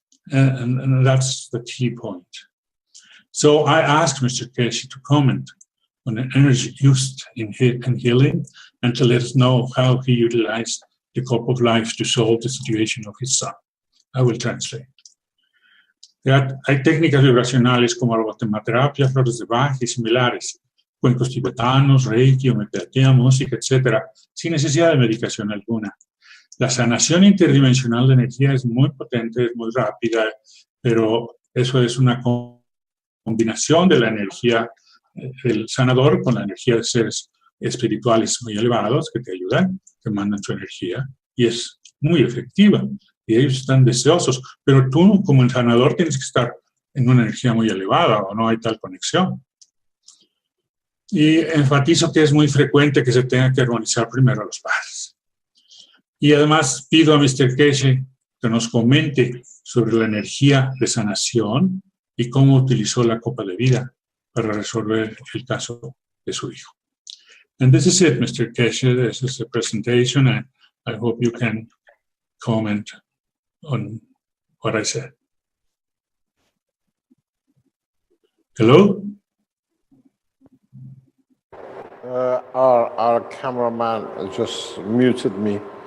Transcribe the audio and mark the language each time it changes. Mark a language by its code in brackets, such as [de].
[en] And that's the key point. So I asked Mr. Keshe to comment on the energy used in healing, and to let us know how he utilized the cup of life to solve the situation of his son. I will translate. [es] Hay técnicas vibracionales como aromaterapia, flores de Bach y similares, cuencos tibetanos, reiki, homeopatía, música, etc., sin necesidad de medicación alguna. La sanación interdimensional de energía es muy potente, es muy rápida, pero eso es una combinación de la energía del sanador con la energía de seres espirituales muy elevados que te ayudan, que mandan su energía, y es muy efectiva. Y ellos están deseosos, pero tú como el sanador tienes que estar en una energía muy elevada o no hay tal conexión. Y enfatizo que es muy frecuente que se tenga que armonizar primero a los padres. Y además pido a Mr. Keshe que nos comente sobre la energía de sanación y cómo utilizó la copa de vida para resolver el caso de su hijo. [en] And this is it, Mr. Keshe. This is the presentation, and I hope you can comment on what I said. Hello? Our cameraman just muted me.